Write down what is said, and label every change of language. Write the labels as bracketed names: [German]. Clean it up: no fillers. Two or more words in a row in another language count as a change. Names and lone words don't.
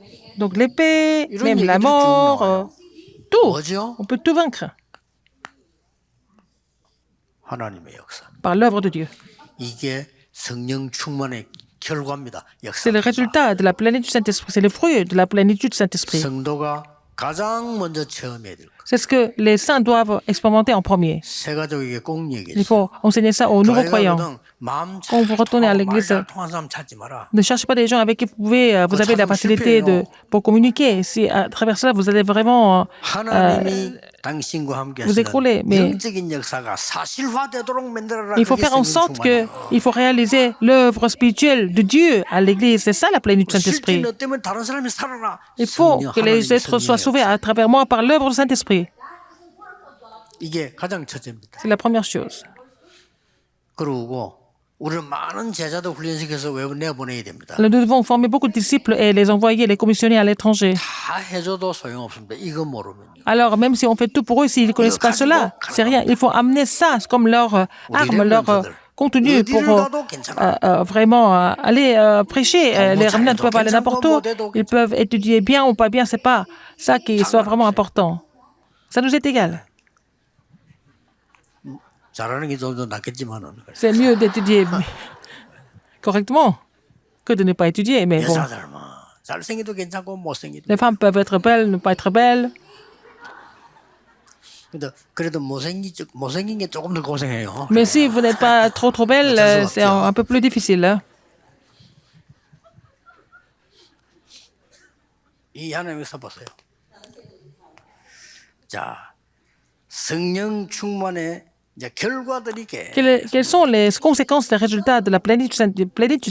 [French] donc l'épée, [Korean] 이런 [French] même la [Korean] 얘기들이 쭉 [French] mort, [Korean] 나와요. [French] tout. [Korean] 뭐죠? [French] On peut tout vaincre [Korean] 하나님의 역사. [French] par l'œuvre de Dieu. [Korean] 이게 성령 충만의 결과입니다. [French] C'est le [Korean] 역사. [French] résultat de la plénitude du Saint-Esprit. C'est le fruit de la plénitude du Saint-Esprit. [Korean] 성도가 가장 먼저 체험해야 될 것. [French] C'est ce que les saints doivent expérimenter en premier. [Korean] 새 가족에게 꼭 [French] Il [Korean] 얘기했어요. [French] faut enseigner ça aux nouveaux croyants. Quand vous retournez à l'église, [Korean] 통한 사람 찾지 마라. [French] ne cherchez pas des gens avec qui vous avez la facilité pour communiquer. Si à travers cela, vous allez vraiment [Korean] 하나님이 당신과 함께 [French] vous écrouler. [Korean] 하시는 [French] Mais [Korean] 영적인 역사가 사실화되도록 만들어라. [French] il faut [Korean] 그게 [French] faire en [Korean] 성령 [French] sorte que [Korean] 충만이에요. [French] il faut réaliser l'œuvre spirituelle de Dieu à l'église. C'est ça la plénitude du [Korean] 실제 [French] Saint-Esprit. [Korean] 너 때문에 다른 사람이 살아라. [French] Il faut [Korean] 성령, [French] que les [Korean] 하나님의 [French] êtres soient [Korean] 성령의 [French] sauvés à travers moi par l'œuvre du Saint-Esprit. [Korean] 이게 가장 첫째입니다. [French] C'est la première chose. [Korean] 그러고 우리는 많은 제자도 훈련시켜서 내보내야 됩니다. [French] Nous devons former beaucoup de disciples et les envoyer, les commissionner à l'étranger. [Korean] 다 해줘도 소용없습니다. 이거 모르면요. [French] Alors, même si on fait tout pour eux, s'ils ne connaissent pas cela, c'est rien. Il faut amener ça comme leur arme, leur contenu pour vraiment aller prêcher. Les remnants peuvent aller n'importe où. Ils peuvent étudier bien ou pas bien, c'est pas ça qui soit vraiment important. Ça nous est égal. [Korean] 잘하는 게 좀 더 낫겠지만은. [French] C'est mieux d'étudier correctement que de ne pas étudier. Mais bon, [Korean] 여자들 뭐 잘생기도 괜찮고 못생기도. [French] les femmes peuvent être belles, ne pas être belles. [Korean] 근데 그래도 못생긴 게 조금 더 고생해요. [French] Mais si vous n'êtes pas trop belle, c'est un peu plus difficile. Hein. [Korean] 이 하나님께서 보세요. 자, 성령 충만의 이제 결과들이 [French] Quelles sont les conséquences, les résultats de la plénitude du